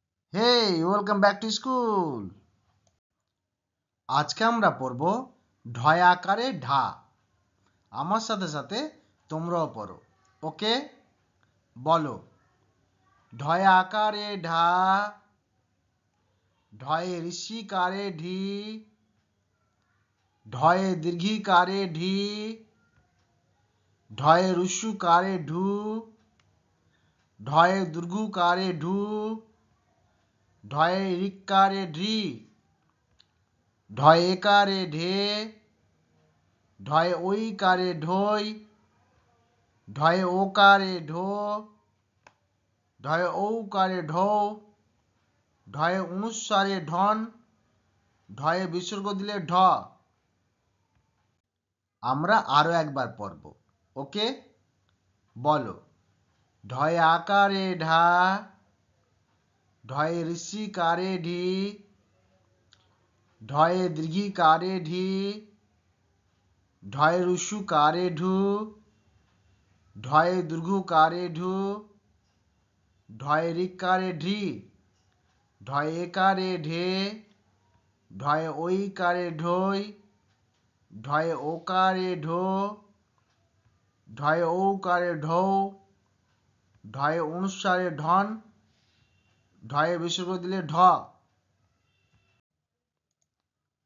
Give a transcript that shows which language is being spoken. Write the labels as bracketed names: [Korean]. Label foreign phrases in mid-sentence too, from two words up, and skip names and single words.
[English] hey, welcome back to school. [Bangla] আজকে আমরা পড়ব ঢয় আকারে ঢা। আমার সাথে সাথে তোমরাও পড়ো। ওকে, বলো। ঢয় আকারে ঢা, ঢয়ে ঋষিকারে ঢি, ঢয়ে দীর্ঘিকারে ঢি, ঢয়ে রুস্যুকারে ঢু, ঢয়ে দুর্ঘুকারে ঢু, ঢয়ে ঋকারে ঢি, ঢয় একারে ঢে, ঢয় ঐকারে ঢই, ঢয়ে ওকারে ঢো, ঢয়ে ঔকারে ঢৌ, ঢয়ে অনুস্বারে ঢন, ঢয়ে বিসর্গ দিলে ঢ। আমরা আরো একবার পড়ব। ওকে, বলো। ঢয়ে আকারে ঢা, ঢয়ে ঋষিকারে ঢি, ঢয়ে দীর্ঘিকারে ঢি, ঢয়ে রুস্যুকারে ঢু, ঢয়ে দুর্ঘুকারে ঢু, ঢয়ে ঋকারে ঢি, ঢয়ে একারে ঢে, ঢয়ে ঐকারে ঢই, ঢয়ে ওকারে ঢো, ঢয়ে ঔকারে ঢৌ, ঢয়ে অনুস্বারে ঢন, ঢয়ে বিসর্গ দিলে ঢ।